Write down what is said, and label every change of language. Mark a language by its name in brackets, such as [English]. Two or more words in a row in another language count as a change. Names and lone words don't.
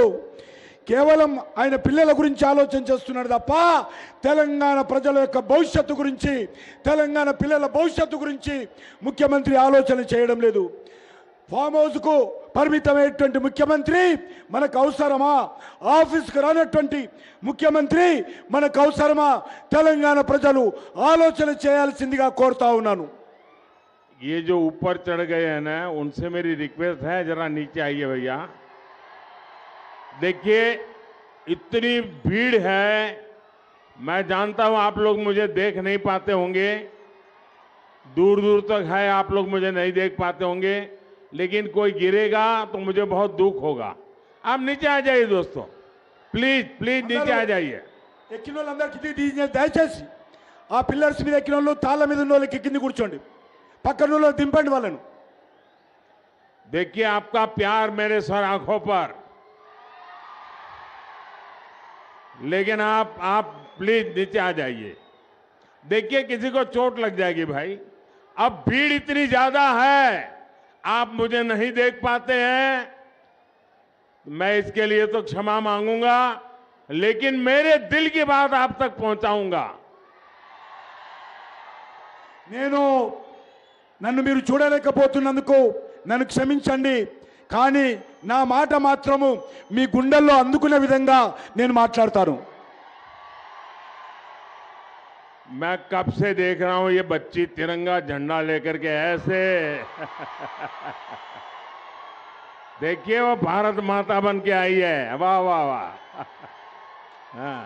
[Telugu] కేవలం ఆయన పిల్లల గురించి ఆలోచన చేస్తున్నాడు తప్ప తెలంగాణ ప్రజల యొక్క భవిష్యత్తు గురించి, తెలంగాణ పిల్లల భవిష్యత్తు గురించి ముఖ్యమంత్రి ఆలోచన చేయడం లేదు. [English] farm house [Telugu] పరిమితమైనటువంటి ముఖ్యమంత్రి మనకు అవసరమా? ఆఫీస్కు రానటువంటి ముఖ్యమంత్రి మనకు అవసరమా? తెలంగాణ ప్రజలు ఆలోచన చేయాల్సిందిగా కోరుతా ఉన్నాను. [Hindi] ये जो ऊपर चढ़ गए हैं ना, उनसे मेरी रिक्वेस्ट है जरा नीचे आइए भैया. देखिए इतनी भीड़ है, मैं जानता हूं आप लोग मुझे देख नहीं पाते होंगे, दूर दूर तक है, आप लोग मुझे नहीं देख पाते होंगे, लेकिन कोई गिरेगा तो मुझे बहुत दुख होगा. आप नीचे आ जाइए दोस्तों, [English] please please [Hindi] नीचे आ जाइए. [Telugu] ఎక్కిన వాళ్ళందరికీ దయచేసి ఆ పిల్లర్స్ మీద ఎక్కిన వాళ్ళు తాళ్ళ మీద ఉన్న వాళ్ళకి కింద కూర్చోండి, పక్కన వాళ్ళు దింపండి వాళ్ళను. [Hindi] देखिए आपका प्यार मेरे सर आंखों पर, लेकिन आप प्लीज नीचे आ जाइए. देखिए किसी को चोट लग जाएगी भाई. अब भीड़ इतनी ज्यादा है, आप मुझे नहीं देख पाते हैं, मैं इसके लिए तो क्षमा मांगूंगा, लेकिन मेरे दिल की बात आप तक पहुंचाऊंगा. [Telugu] నన్ను మీరు చూడలేకపోతున్నందుకు నన్ను క్షమించండి, కానీ నా మాట మాత్రము మీ గుండెల్లో అందుకునే విధంగా నేను మాట్లాడతాను. [Hindi] मैं कब से देख रहा हूं ये बच्ची तिरंगा झंडा लेकर के ऐसे देखिए वो भारत माता बन के आई है. वाह वाह वाह. हाँ.